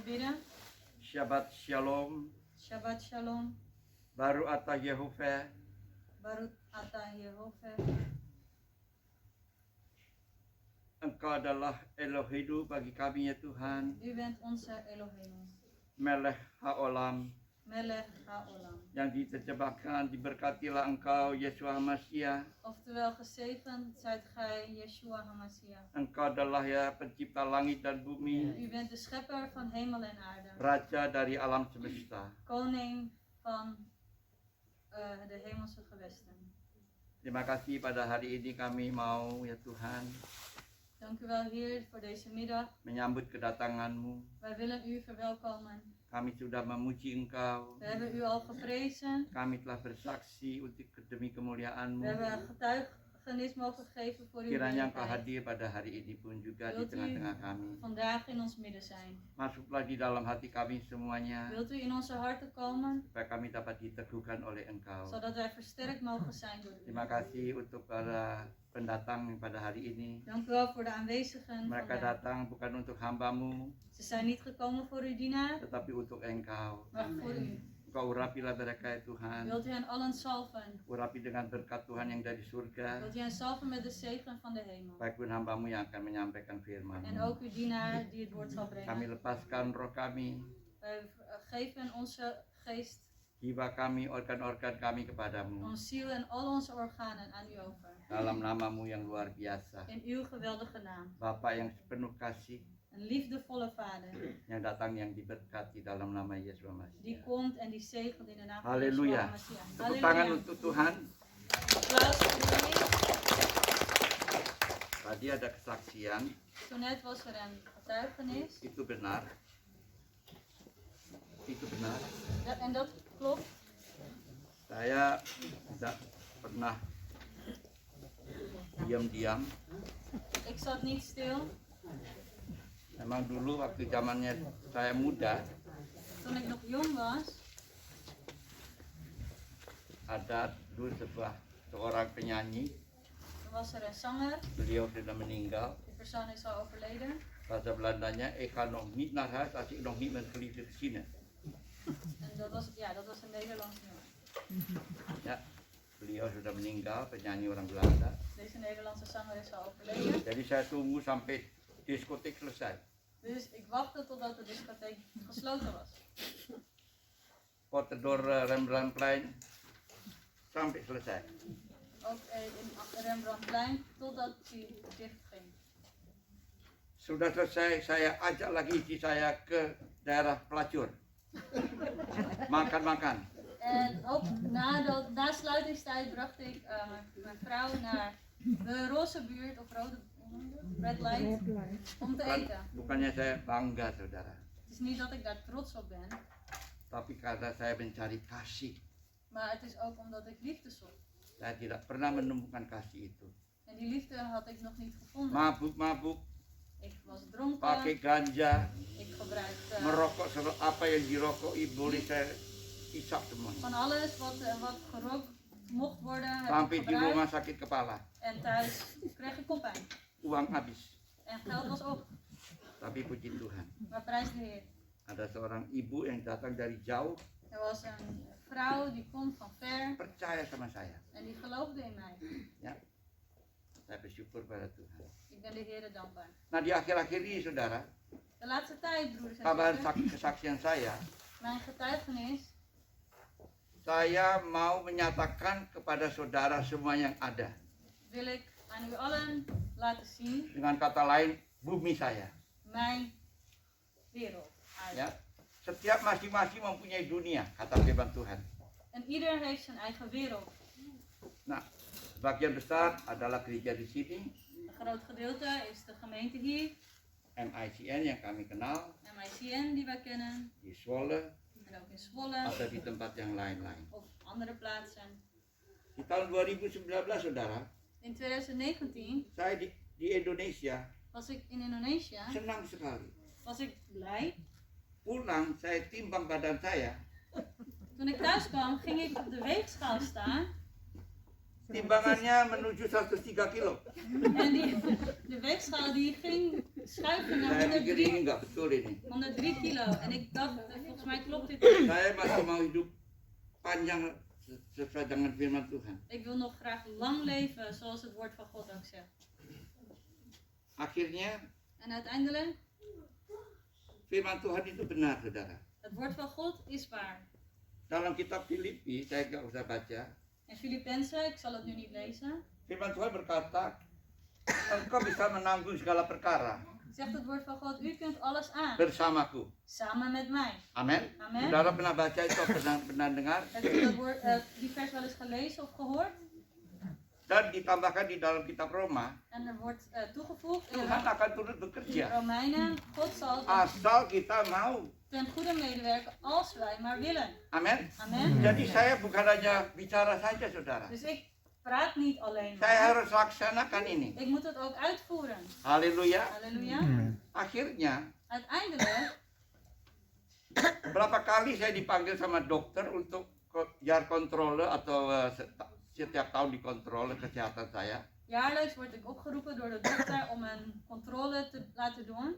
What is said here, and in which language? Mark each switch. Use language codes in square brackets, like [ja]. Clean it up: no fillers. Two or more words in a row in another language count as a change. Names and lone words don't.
[id] Masia. [he] שבת שלום. שבת שלום. ברוך אתה יהוה. ברוך אתה יהוה. [id] Engkau adalah Eloheinu bagi kami ya Tuhan. [nl] U bent onze Elohim. [he] מלך העולם. מלך העולם. [id] Yang diterjemahkan diberkatilah engkau Yeshua HaMashiach. [nl] Oftewel gezegend zijt gij Yeshua HaMashiach. [id] Engkau adalah ya pencipta langit dan bumi. [nl] U bent de schepper van hemel en aarde. [id] Raja dari alam semesta. [nl] Koning van de hemelse gewesten. [id] Terima kasih pada hari ini kami mau ya Tuhan [nl] Dank u wel Heer voor deze middag. [id] menyambut kedatangan-Mu. [nl] Wij willen u verwelkomen. [id] Kami sudah memuji Engkau. [nl] We hebben u al geprezen. [id] Kami telah bersaksi untuk demi [nl] We [id] kemuliaan-Mu. [nl] hebben getuigenis mogen geven voor uw [id] Kiranya Engkau [nl] heerlijkheid. [id] hadir pada hari ini pun juga di [nl] Wilt u [id] tengah-tengah kami. [nl] vandaag in ons midden zijn? [id] Masuklah di dalam hati kami semuanya, [nl] Wilt u in onze harten komen, [id] supaya kami dapat diteguhkan oleh Engkau. [nl] zodat wij versterkt mogen zijn door u? [id] Terima kasih untuk para pendatang pada hari ini. [nl] Dank u wel voor de aanwezigen [id] Mereka [nl] vandaag. [id] datang bukan untuk hamba-Mu, [nl] Ze zijn niet gekomen voor uw dienaar, [id] tetapi untuk Engkau. [nl] maar voor u. [id] Engkau urapilah mereka ya Tuhan. [nl] Wilt u hen allen salven? [id] Urapi dengan berkat Tuhan yang dari surga. [nl] Wilt u hen salven met de zegen van de hemel? [id] Baik pun hamba-Mu yang akan menyampaikan firman. [nl] En ook uw dienaar die het woord zal [id] Kami [nl] brengen. [id] lepaskan roh kami, [nl] Wij geven onze geest, [id] jiwa kami, organ-organ kami kepadamu. [nl] onze ziel en al onze organen aan u over. [id] Dalam nama-Mu yang luar biasa. [nl] In uw geweldige naam. [id] Bapa yang penuh kasih, [nl] Een liefdevolle vader. [id] yang datang yang diberkati dalam nama Yesus [nl] Die [id] Masias. [nl] komt en die zegent in de naam van Halleluja. Yeshua Mashiach. [id] Tepuk tangan Halleluja. untuk Tuhan. [nl] Applaus voor de Heer. [id] Tadi ada kesaksian, [nl] Zo net was er een getuigenis. [id] itu benar. Itu benar. [nl] En dat klopt. [id] Saya tidak pernah diam-diam. [nl] Ik zat niet stil. [id] Memang dulu waktu zamannya saya muda, [nl] Toen ik nog jong was, [id] ada dulu seorang penyanyi, [nl] toen was er een zanger. [id] beliau sudah meninggal. [nl] Die persoon is al overleden. [id] Bahasa Belandanya, [nl] ik ga nog niet naar huis als ik nog niet mijn geliefde gezien heb. En dat was een Nederlands nummer. [id] Ya, beliau sudah meninggal, penyanyi orang Belanda. [nl] Deze Nederlandse zanger is al overleden. [id] Jadi saya tunggu sampai diskotik selesai. [nl] Dus ik wachtte totdat de discotheek gesloten was. [id] Potedor Rembrandtplein sampai selesai. [nl] Ook in Rembrandtplein totdat die dicht ging. [id] Sudah selesai, saya ajak lagi istri saya ke daerah pelacur. Makan-makan. [nl] En ook na sluitingstijd bracht ik mijn vrouw naar de roze buurt of rode [en] red light [nl] om te eten. [id] Bukannya saya bangga, saudara. [nl] Het is niet dat ik daar trots op ben, [id] Tapi karena saya mencari kasih. [nl] maar het is ook omdat ik liefde zocht. [id] Saya tidak pernah menemukan kasih itu. [nl] En die liefde had ik nog niet gevonden. [id] Mabuk-mabuk, [nl] Ik was dronken, [id] pakai ganja, [nl] ik gebruikte [id] merokok, apa yang dirokoi boleh saya isap semuanya. [nl] van alles wat gerookt mocht worden, heb [id] Sampai [nl] ik [id] di rumah [nl] gebruikt. [id] sakit kepala, [nl] En thuis kreeg ik koppijn. [id] uang habis. [nl] En geld was op. [id] Tapi puji Tuhan, [nl] Maar prijs de Heer. [id] ada seorang ibu yang datang dari jauh, [nl] Er was een vrouw die komt van ver [id] percaya sama saya. [nl] en die geloofde in mij. [id] Ya, saya bersyukur pada Tuhan. [nl] Ik ben de Heer dankbaar. [id] Nah, di akhir-akhir ini, saudara, [nl] De laatste tijd, broeders en [id] kabar [nl] zusters, [id] kesaksian saya, [nl] mijn getuigenis, [id] saya mau menyatakan kepada saudara semua yang ada. [nl] wil ik aan u allen laten zien [id] Dengan kata lain, bumi saya. [nl] mijn wereld. [id] Ya, setiap masing-masing mempunyai dunia, kata firman Tuhan. [nl] En ieder heeft zijn eigen wereld. [id] Nah, sebagian besar adalah gereja di sini, [nl] Een groot gedeelte is de gemeente hier, [id] MICN yang kami kenal, [nl] MICN die wij kennen, [id] di Zwolle, [nl] en ook in Zwolle [id] atau di tempat yang lain-lain. [nl] of andere plaatsen. [id] Di tahun 2019, saudara, [nl] In 2019 [id] saya di Indonesia [nl] was ik in Indonesië, [id] senang sekali. [nl] was ik blij. [id] Pulang, saya timbang badan saya, [nl] Toen ik thuis kwam, ging ik op de weegschaal staan [id] timbangannya menuju 103 kilo. [nl] En de weegschaal die ging schuiven naar [id] Saya pikir [nl] 103, [id] ini nggak betul ini. [nl] 103 kilo. En ik dacht, volgens mij klopt dit. [id] Saya masih mau hidup panjang sesuai dengan firman Tuhan. [nl] Ik wil nog graag lang leven, zoals het woord van God ook zegt. [id] Akhirnya [nl] En uiteindelijk, [id] firman Tuhan itu benar, saudara. [nl] het woord van God is waar. [id] Dalam kitab Filipi, saya nggak usah baca. [nl] In Filippenzen, ik zal het nu niet lezen, [id] Firman Tuhan berkata, engkau bisa menanggung segala perkara [nl] zegt het woord van God, u kunt alles aan, [id] bersamaku. [nl] samen met mij. [id] Amin. [nl] Amen. [id] Saudara pernah baca itu, pernah dengar? [nl] Heb je die vers wel eens gelezen of gehoord? [id] Dan ditambahkan di dalam kitab Roma, [nl] En er wordt toegevoegd in [id] Tuhan akan turut bekerja. [nl] Romeinen, God zal [id] Asal kita mau. [nl] ten goede medewerken als wij maar willen. [id] Amin. [nl] Amen. [id] Jadi saya bukan hanya bicara saja, saudara. [nl] Dus ik praat niet alleen [id] Saya [nl] maar. [id] harus laksanakan ini. [nl] Ik moet het ook uitvoeren. [id] Haleluya. [nl] Halleluja. [id] Akhirnya, [nl] Uiteindelijk, [id] berapa kali saya dipanggil sama dokter untuk [nl] jar kontrole [id] atau setiap tahun dikontrole kesehatan saya. [nl] jaarlijks word ik opgeroepen door de dokter om een controle te laten doen.